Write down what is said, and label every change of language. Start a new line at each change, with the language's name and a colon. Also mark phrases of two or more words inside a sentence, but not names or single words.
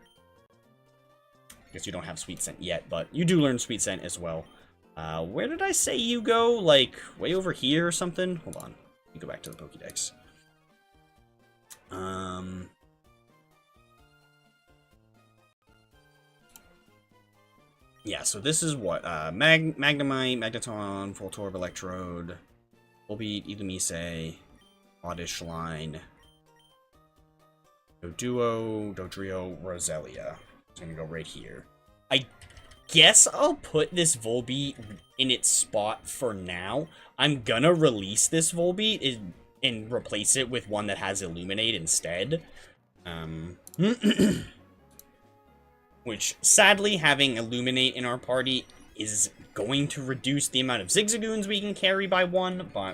English: I guess you don't have Sweet Scent yet, but you do learn Sweet Scent as well. Where did I say you go? Like, way over here or something? Hold on. Let me go back to the Pokédex. Yeah, so this is what? Magnemite, Magneton, Voltorb, Electrode, Volbeat, Illumise, Oddish Line, Doduo, Dodrio, Roselia. It's gonna go right here. I guess I'll put this Volbeat in its spot for now. I'm gonna release this Volbeat and replace it with one that has Illuminate instead. Which, sadly, having Illuminate in our party is going to reduce the amount of Zigzagoons we can carry by one, but...